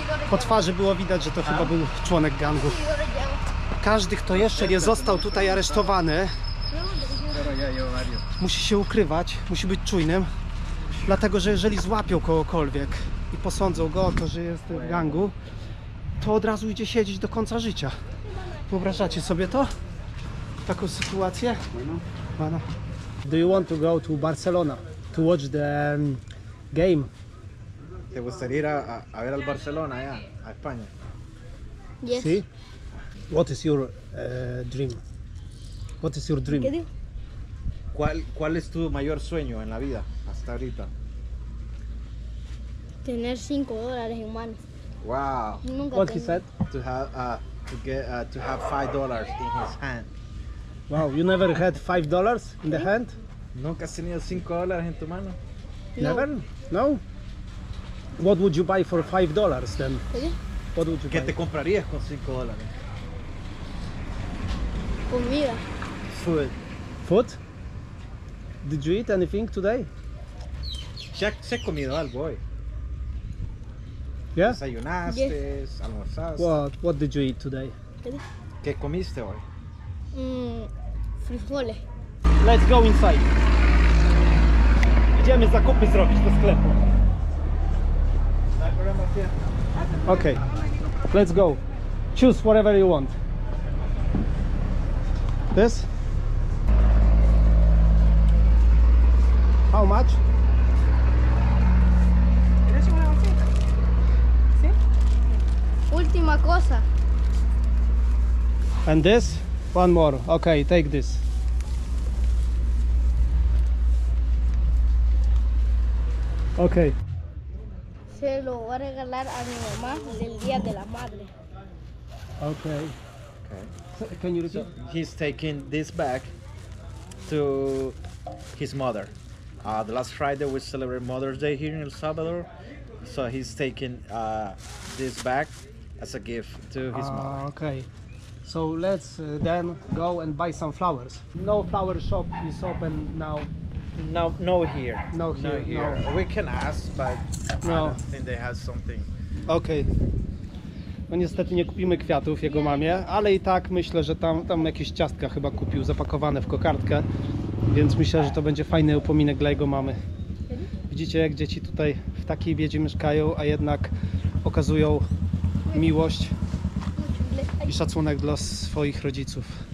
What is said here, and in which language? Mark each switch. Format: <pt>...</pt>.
<pl>Po twarzy było widać, że to chyba był członek gangu. Każdy, kto jeszcze nie został tutaj aresztowany, musi się ukrywać, musi być czujnym, dlatego że jeżeli złapią kogokolwiek i posądzą go o to, że jest w gangu, to od razu idzie siedzieć do końca życia. Wyobrażacie sobie to? Taką sytuację? Bueno.</pl> <en>Do you want to go to Barcelona to watch the game?</en> <es>¿Te gustaría ir a ver al Barcelona allá, a España?</es> <en>Yes. See? What is your dream? What is your dream?</en> <es>¿Cuál es tu mayor sueño en la vida hasta ahorita? Tener $5 en manos.</es> <en>Wow.</en> <es>Nunca</es> <en>What he said? To have to have $5 in his hand. Wow, you never had $5 in the hand?</en> <es>¿Nunca has tenido $5 en tu mano?</es> <en>Never? No? What would you buy for $5 then? What would you</en> <es>¿Qué</es> <en>buy?</en> <es>te comprarías con $5? Comida.</es> <en>Food. Food? Did you eat anything today?</en> <es>¿Se has comido algo hoy?</es> <en>Yeah?</en> <es>¿Desayunaste? ¿Almorzaste?</es> <en>What did you eat today?</en> <es>¿Qué comiste hoy? Frijoles.</es> <en>Let's go inside.</en> <pl>Idziemy zakupy zrobić do sklepu.</pl> <en>Okay, let's go. Choose whatever you want. This? How much?</en> <es>Última cosa.</es> <en>And this? One more. Okay, take this. Okay.</en> <es>Se lo voy a regalar a mi mamá del Día de la Madre.</es> <en>Okay. So, can you repeat? He's taking this bag to his mother. The last Friday we celebrate Mother's Day here in El Salvador, so he's taking this bag as a gift to his mother. Okay. So let's then go and buy some flowers. No flower shop is open now. No here. No here. No. We can ask, but I No. don't think they have something.</en> <pl>Okej. No niestety nie kupimy kwiatów jego mamie, ale i tak myślę, że tam jakieś ciastka chyba kupił zapakowane w kokardkę, więc myślę, że to będzie fajny upominek dla jego mamy. Widzicie, jak dzieci tutaj w takiej biedzie mieszkają, a jednak okazują miłość i szacunek dla swoich rodziców.</pl>